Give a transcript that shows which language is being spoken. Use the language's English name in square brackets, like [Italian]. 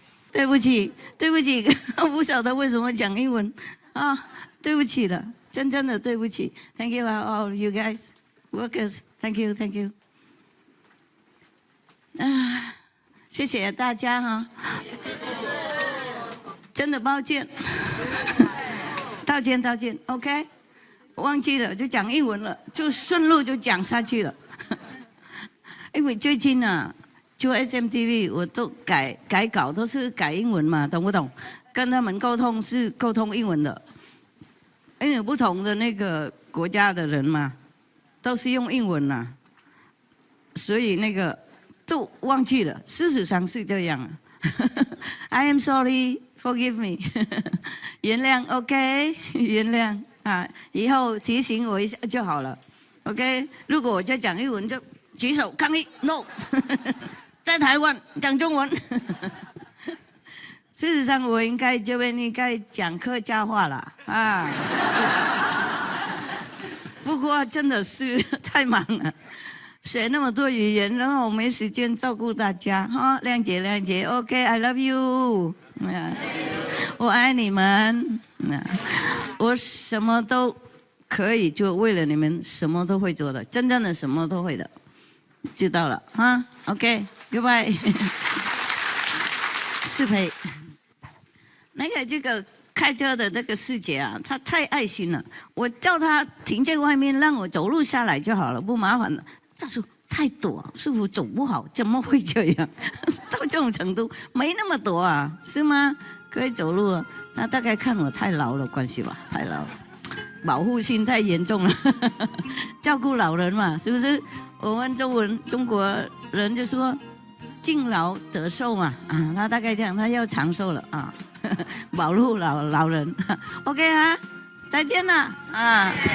[Chinese] 对不起，不晓得为什么讲英文啊，对不起了。真的对不起 [English] ，Thank you all you guys, workers. Thank you. [Chinese] 谢谢大家哈，真的抱歉，道歉 ，OK， 忘记了就讲英文了，就顺路就讲下去了。因为最近啊，做 SMTV 我都改稿都是改英文嘛，懂不懂？跟他们沟通是沟通英文的。因为有不同的那个国家的人嘛，都是用英文啦，所以那个就忘记了。事实上是这样。 [English] I am sorry, forgive me 。 [Chinese] 原谅 ，OK， 原谅啊，以后提醒我一下就好了。 OK， 如果我在讲英文就举手抗议 ，No， 在台湾讲中文。事实上，我应该讲客家话了啊！不过真的是太忙了，学那么多语言，然后没时间照顾大家哈，谅解。 OK， [English] I love you， [Chinese] 我爱你们，我什么都可以做，为了你们什么都会做的，真正的什么都会的，知道了哈 ？OK，Goodbye， 适配。这个开车的这个师姐啊，她太爱心了。我叫她停在外面，让我走路下来就好了，不麻烦了。她说太陡，师傅走不好，怎么会这样？到这种程度，没那么陡啊，是吗？可以走路了。那大概看我太老了关系吧，太老了，保护心太严重了。照顾老人嘛，是不是？我们中国人就说敬老得寿嘛，啊，他大概这样，他要长寿了啊。保护老人 ，OK 啊，再见了啊。